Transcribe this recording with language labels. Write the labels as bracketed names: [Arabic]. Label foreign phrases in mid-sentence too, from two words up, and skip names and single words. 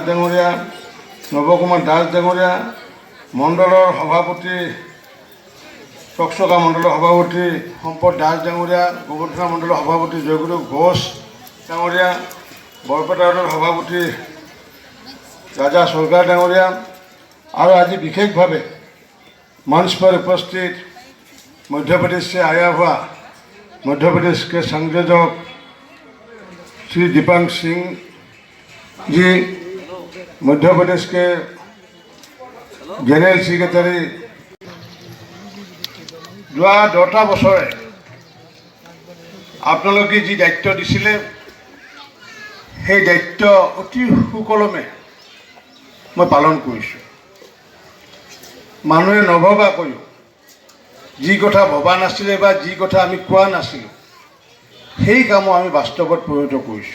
[Assamese] ডাঙৰীয়া, নৱকুমাৰ দাস ডাঙৰীয়া, মণ্ডলৰ সভাপতি চকচকা মণ্ডলৰ সভাপতি সম্পদ দাস ডাঙৰীয়া, গোবৰ্ধনা মণ্ডলৰ সভাপতি জয়গুৰু ঘোষ ডাঙৰীয়া, বৰপেটা সভাপতি ৰাজা চৰকাৰ ডাঙৰীয়া, আৰু আজি বিশেষভাৱে [Hindi] मंच पर उपस्थित मध्य प्रदेश से आया हुआ मध्य प्रदेश के संयोजक श्री दीपांग सिंह जी, मध्य प्रदेश के [English] General Secretary, [Assamese] যোৱা 10টা বছৰে আপোনালোকে যি দায়িত্ব দিছিলে সেই দায়িত্ব অতি সুকলমে মই পালন কৰিছোঁ। মানুহে নভবাকৈও যি কথা ভবা নাছিলে বা যি কথা আমি কোৱা নাছিলোঁ সেই কামো আমি বাস্তৱত পৰিণত কৰিছোঁ।